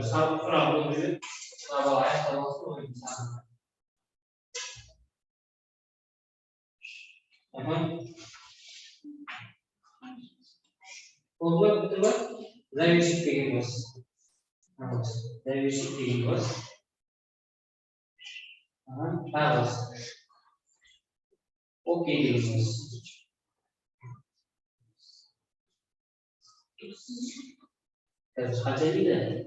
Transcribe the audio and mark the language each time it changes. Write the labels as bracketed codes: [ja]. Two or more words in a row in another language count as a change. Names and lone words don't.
[tr] Sabah kurallı bir sabah ayakta olsun insan. Tamam. [id] Oldu betul kan? Revisi tinggi bos. Revisi tinggi bos. Harus. Oke bos. Terus kaca tidak.